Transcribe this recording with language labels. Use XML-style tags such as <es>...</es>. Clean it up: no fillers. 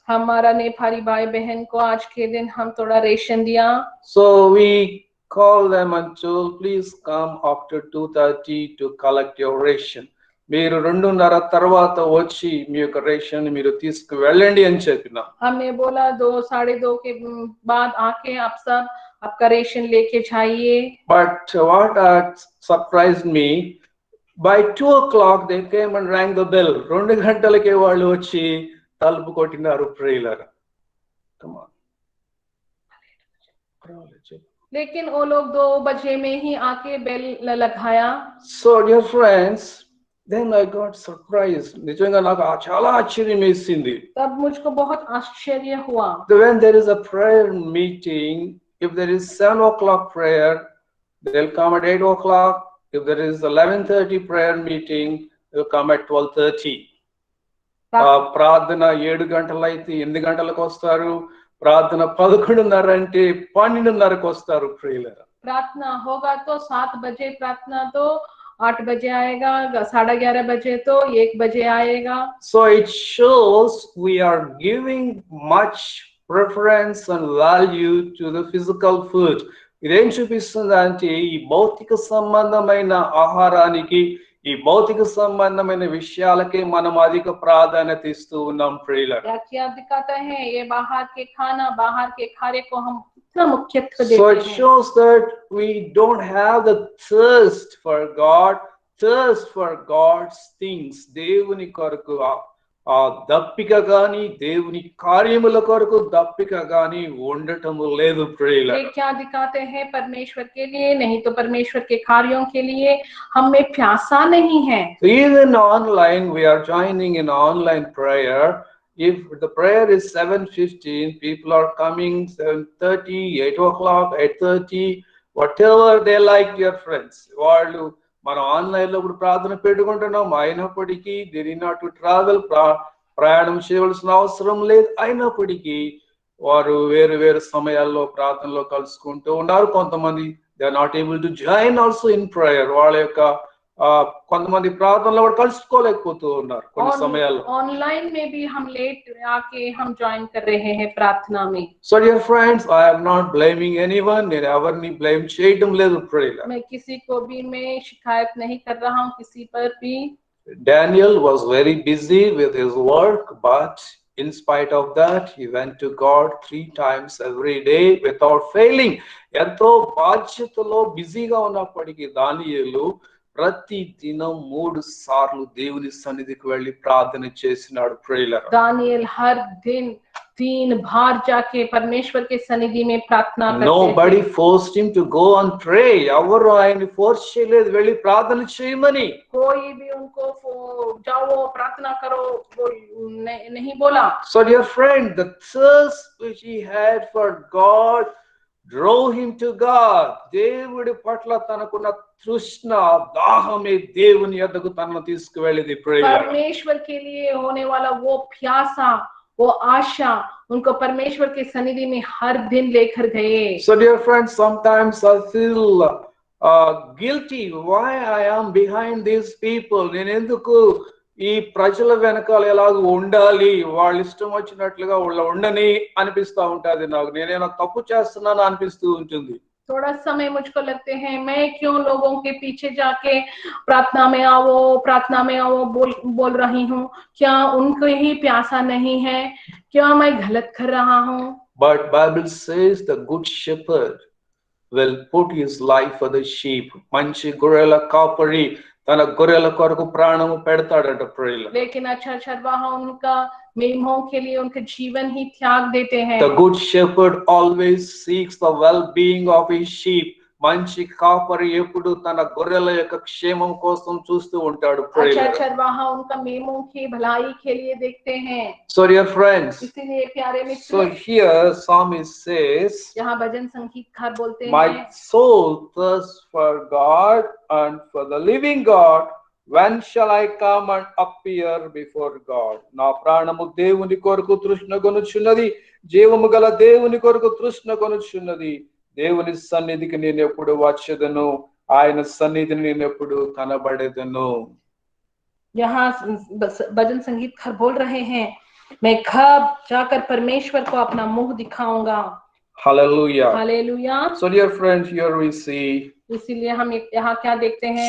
<hi>हमारा नेपाली भाई बहन को आज के दिन हम थोड़ा रेशन दिया.</hi> <en>So we call them and told, please come after 2:30 to collect your ration.</en> <te>మీరు 2:30 తర్వాత వచ్చి మీ యొక్క రేషన్ మీరు తీసుకు వెళ్ళండి అని చెప్పినాం.</te> <hi>हमने बोला 2 साढ़े 2 के बाद आके आप सब आपका रेशन लेके जाइए.</hi> <en>But what surprised me, by 2 o'clock they came and rang the bell.</en> <te>2 గంటలకే వాళ్ళు వచ్చి తలుపు కొట్టినారు ప్రియులారా.</te> <en>Come on.</en> <hi>लेकिन वो लोग 2 बजे में ही आके बेल लगाया.</hi> <en>So dear friends, then I got surprised.</en> <te>నిజంగా నాకు చాలా ఆశ్చర్యం వేసింది.</te> <hi>तब मुझको बहुत आश्चर्य हुआ.</hi> <en>When there is a prayer meeting, if there is 7 o'clock prayer, they'll come at 8 o'clock. If there is 11:30 prayer meeting, they'll come at 12:30.</en> <te>ప్రార్థన 7 గంటలైతే 8 గంటలకు వస్తారు. ప్రార్థన 11:30 అంటే 12:30కు వస్తారు ప్రియులారా.</te> <hi>प्रार्थना होगा तो 7 बजे प्रार्थना तो 8 बजे आएगा 11:30 बजे तो 1 बजे आएगा.</hi> <en>So it shows we are giving much preference and value to the physical food.</en> <te>ఇదేం చూపిస్తుందంటే ఈ భౌతిక సంబంధమైన ఆహారానికి ఈ భౌతిక సంబంధమైన విషయాలకే మనం అధిక ప్రాధాన్యత ఇస్తూ ఉన్నాం ప్రియులారా.</te> <hi>क्या दिखाता है ये बाहर के खाना बाहर के खाने को हम इतना मुख्यत्व देते हैं.</hi> <en>So it shows that we don't have the thirst for God, thirst for God's things.</en> <te>దేవుని కొరకు ఆ దప్పిక గాని దేవుని కార్యముల కొరకు దప్పిక గాని ఉండటము లేదు ప్రియులారా.</te> <hi>ये क्या दिखाते हैं परमेश्वर के लिए नहीं तो परमेश्वर के कार्यों के लिए हमें प्यासा नहीं है.</hi> <en>So even online we are joining in online prayer. If the prayer is 7:15, people are coming 7:30, 8 o'clock, 8:30, whatever they like, dear friends.</en> <te>వాళ్ళు మనం ఆన్లైన్ లో కూడా ప్రార్థన పెట్టుకుంటున్నాం. అయినప్పటికీ</te> <en>they need not to travel,</en> <te>ప్రయాణం చేయవలసిన అవసరం లేదు. అయినప్పటికీ వారు వేరు వేరు సమయాల్లో ప్రార్థనలో కలుసుకుంటూ ఉన్నారు. కొంతమంది</te> <en>they are not able to join also in prayer.</en> <te>వాళ్ళ యొక్క కొంతమంది ప్రార్థనలో కూడా కలుసుకోలేకపోతూ ఉన్నారు కొన్ని సమయాల్లో.</te> <hi>ऑनलाइन में भी हम लेट आके हम ज्वाइन कर रहे हैं प्रार्थना में.</hi> <en>So dear friends, I am not blaming anyone.</en> <te>నేను ఎవరిని బ్లేమ్ చేయడం లేదు ప్రియులారా.</te> <hi>मैं किसी को भी मैं शिकायत नहीं कर रहा हूँ किसी पर भी.</hi> <en>Daniel was very busy with his work, but in spite of that, he went to God 3 times every day without failing.</en> <te>ఎంతో బాధ్యతలో బిజీగా ఉన్నప్పటికీ దానియేలు ప్రతి దినం 3 సార్లు దేవుని సన్నిధికి వెళ్ళి ప్రార్థన చేసినాడు ప్రియులారా.</te> <hi>दानियल हर दिन 3 बार जाके परमेश्वर के सन्निधि में प्रार्थना करते थे.</hi> <en>Nobody forced him to go and pray.</en> <te>ఎవరు ఆయన్ని ఫోర్స్ చేయలేదు వెళ్ళి ప్రార్థన చేయమని.</te> <hi>कोई भी उनको जाओ प्रार्थना करो वो नहीं बोला.</hi> <en>So dear friend, the thirst which he had for God drove him to God.</en> <te>దేవుడి పట్ల తనకున్న తృష్ణ దాహమే దేవుని యొద్దకు తనను తీసుకువెళ్ళింది ప్రియులారా.</te> <hi>परमेश्वर के लिए होने वाला वो प्यासा वो आशा उनको परमेश्वर के सन्निधि में हर दिन लेकर गए।</hi> <en>So, dear friends, sometimes I feel guilty why I am behind these people.</en> <te>నేను ఎందుకు ఈ ప్రజల వెనకాల ఎలాగ ఉండాలి, వాళ్ళ ఇష్టం వచ్చినట్లుగా వాళ్ళ ఉండని అనిపిస్తూ ఉంటుంది నాకు. నేనేమో తప్పు చేస్తున్నాను అనిపిస్తూ ఉంటుంది.</te> <hi>थोड़ा समय मुझको लगते हैं मैं क्यों लोगों के पीछे जाके प्रार्थना में आओ बोल रही हूँ। क्या उनको ही प्यासा नहीं है? क्या मैं गलत कर रहा हूँ?</hi> <en>But Bible says the good shepherd will put his life for the sheep.</en> <te>మంచి గొర్రెల కాపరి తన గొర్రెల కొరకు ప్రాణము పెడతాడట ప్రియుల.</te> <hi>लेकिन अच्छा चरवाहा उनका मेमहों के लिए उनके जीवन ही त्याग देते हैं।</hi> <en>The good shepherd always seeks the well-being of his sheep.</en> <te>మంచి కాపరి ఎప్పుడు తన గొర్రెల యొక్క క్షేమం కోసం చూస్తూ ఉంటాడు ప్రియుల.</te> <hi>अच्छा चरवाहा उनका मेमों की भलाई के लिए देखते हैं।</hi> <en>So dear friends,</en> <hi>इसीलिए प्यारे</hi> <en>so</en> <hi>Mitra,</hi> <en>here psalmist says,</en> <hi>यहाँ भजन संगीतकार बोलते</hi> <en>my</en> <hi>हैं,</hi> <en>soul thirsts for God and for the living God. When shall I come and appear before God?</en> <te>నా ప్రాణము దేవుని కొరకు తృష్ణగొనుచున్నది, జీవము గల దేవుని కొరకు తృష్ణగొనుచున్నది. దేవుని సన్నిధికి నేను ఎప్పుడు వచ్చేదను, ఆయన సన్నిధిని నేను ఎప్పుడు కనబడేదను.</te> <hi>यहाँ भजन संगीतकार बोल रहे हैं, मैं कब जाकर परमेश्वर को अपना मुख दिखाऊंगा।</hi> <en>Hallelujah.</en> <hi>Hallelujah.</hi> <en>So dear friends, here we see</en> <hi>इसीलिए हम यहाँ क्या देखते हैं?</hi>